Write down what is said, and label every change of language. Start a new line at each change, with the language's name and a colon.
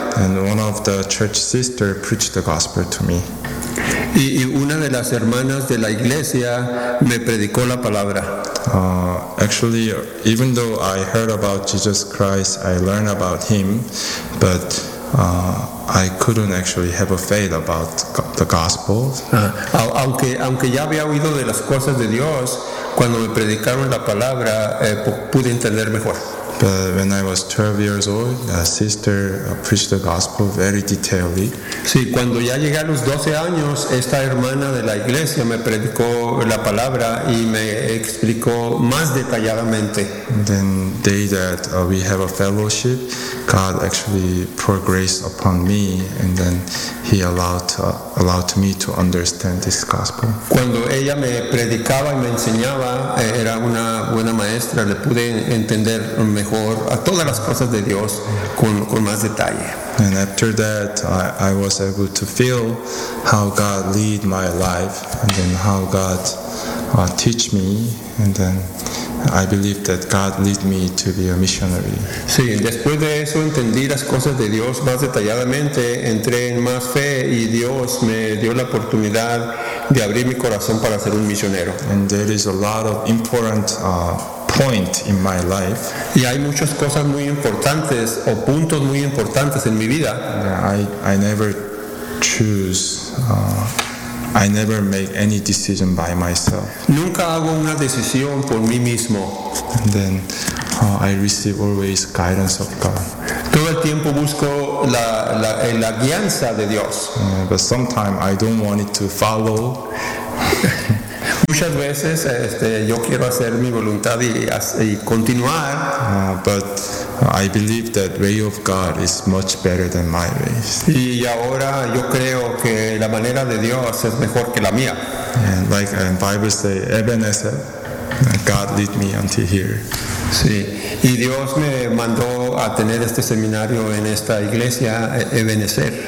English: and one of the church sisters preached the gospel to me.
Spanish: Y una de las hermanas de la iglesia me predicó la palabra.
English: Actually, even though I heard about Jesus Christ, I learned about him, but I couldn't actually have a faith about the gospel.
Spanish: Aunque ya había oído de las cosas de Dios, cuando me predicaron la palabra, pude entender mejor.
English: But when I was 12 years old, a sister preached the gospel very detailedly.
Spanish: Sí, cuando ya llegué a los 12 años, esta hermana de la iglesia me predicó la palabra y me explicó más detalladamente.
English: And then the day that we have a fellowship, God actually poured grace upon me, and then he allowed me to understand this gospel.
Spanish: Cuando ella me predicaba y me enseñaba, era una buena maestra, le pude entender mejor a todas las cosas de Dios con más detalle.
English: And after that, I was able to feel how God lead my life, and then how God teach me, and then I believe that God lead me to be a missionary.
Spanish: Sí, después de eso entendí las cosas de Dios más detalladamente, entré en más fe y Dios me dio la oportunidad de abrir mi corazón para ser un misionero.
English: And there is a lot of important point in my life.
Spanish: Y hay muchas cosas muy importantes o puntos muy importantes en mi vida.
English: I never choose. I never make any decision by myself.
Spanish: Nunca hago una decisión por mí mismo.
English: And then I receive always guidance of God.
Spanish: Todo el tiempo busco la guianza de Dios.
English: Yeah, but sometimes I don't want it to follow.
Spanish: Muchas veces yo quiero hacer mi voluntad y continuar.
English: But I believe that way of God is much better than my ways.
Spanish: Y ahora yo creo que la manera de Dios es mejor que la mía.
English: And like the Bible says, Ebenezer, God lead me until here.
Spanish: Sí, y Dios me mandó a tener este seminario en esta iglesia, Ebenezer.